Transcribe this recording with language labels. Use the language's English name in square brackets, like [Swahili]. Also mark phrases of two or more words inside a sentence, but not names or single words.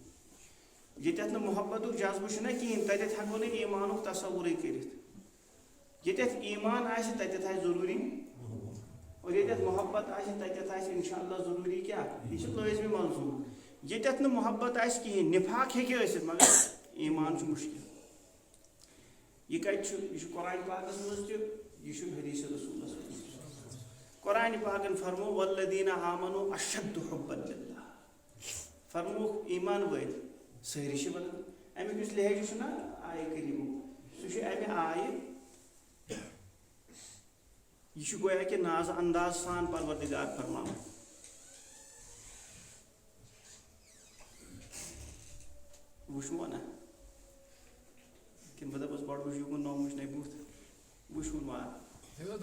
[Kashmiri] ییٚتٮ۪تھ نہٕ محبتُک جذبہٕ چھُنہ کِہیٖنۍ تتٮ۪تھ ہٮ۪کو نہٕ ایٖمانُک تصورٕے کٔرِتھ ییٚتٮ۪تھ ایٖمان آسہِ تتٮ۪تھ آسہِ ضروٗری اور ییٚتٮ۪تھ محبت آسہِ تتٮ۪تھ آسہِ انشاء اللہ ضروٗری کیٛاہ یہِ چھُ لٲزمی منظوٗر ییٚتٮ۪تھ نہٕ محبت آسہِ کِہیٖنۍ نِفاق ہیٚکہِ ٲسِتھ مگر ایٖمان چھُ مُشکِل یہِ کتہِ چھُ یہِ چھُ قرآنِ پاکس منٛز تہِ یہِ چھُ حدیث رسوٗلس منٛز قرآنِ پاکن فرمو [Arabic] والذیٖنَ آمنوا اشد حبا للہ [Kashmiri] فرموکھ ایٖمان وٲلۍ سٲری چھِ ونان امیُک یُس لہجہٕ چھُ نا آیہِ کریٖمُک سُہ چھُ امہِ آیہِ یہِ چھُ گویا کہِ نازٕ انداز سان پروردگار فرماوان وٕچھوا نا کِنہٕ بہٕ دپس گۄڈٕ وٕچھِو کُن نوٚم وٕچھنے بُتھ وٕچھُن وار